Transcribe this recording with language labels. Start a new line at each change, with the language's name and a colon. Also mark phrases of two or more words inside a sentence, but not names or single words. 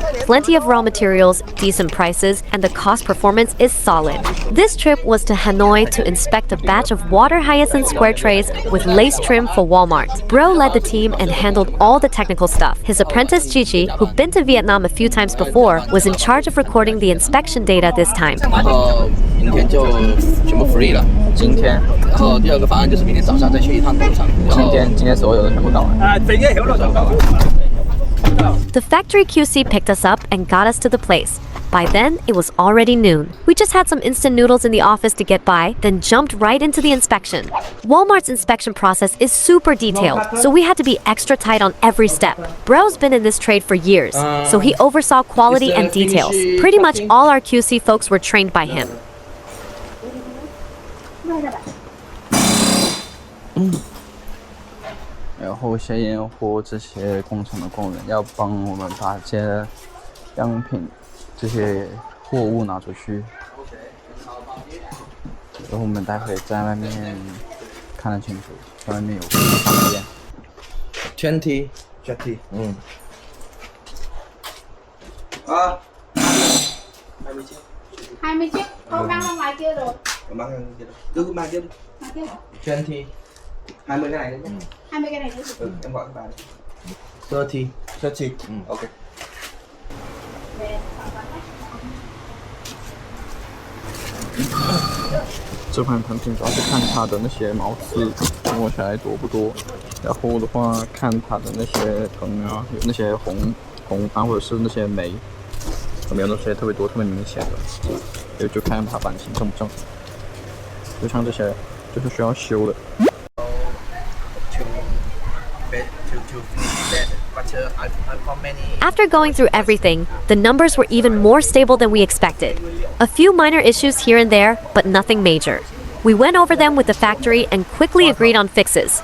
English: Plenty of raw materials, decent prices, and the cost performance is solid. This trip was to Hanoi to inspect a batch of water hyacinth square trays with lace trim for Walmart. Bro led the team and handled all the technical stuff. His apprentice Chi, who'd been to Vietnam a few times before, was in charge of recording the inspection data this time.
Chinese: 明天就全部 free 了。今天，然后第二个方案就是明天早上再去一趟赌场。今天所有的全部搞完。
English: The factory QC picked us up and got us to the place. By then, it was already noon. We just had some instant noodles in the office to get by, then jumped right into the inspection. Walmart's inspection process is super detailed, so we had to be extra tight on every step. Bro's been in this trade for years, so he oversaw quality and details. Pretty much all our QC folks were trained by him.
Chinese: 然后先验货这些工厂的工人要帮我们把这些样品、这些货物拿出去，然后我们待会在外面看得清楚，外面有方便。 20，啊，还没接，
Vietnamese: เขาđang ra ngoài kia rồi. Cứ mang tiếp đi. 20. 20 cái này nữa nhé. 20 cái này nữa. Em gọi các bạn. 30. 30. Ok.
Chinese: 这款产品主要是看它的那些毛刺摸起来多不多，然后的话看它的那些藤啊，有那些红斑或者是那些霉，有没有那些特别多、特别明显的，就看它版型正不正。就像这些就是需要修的。
English: After going through everything, the numbers were even more stable than we expected. A few minor issues here and there, but nothing major. We went over them with the factory and quickly agreed on fixes.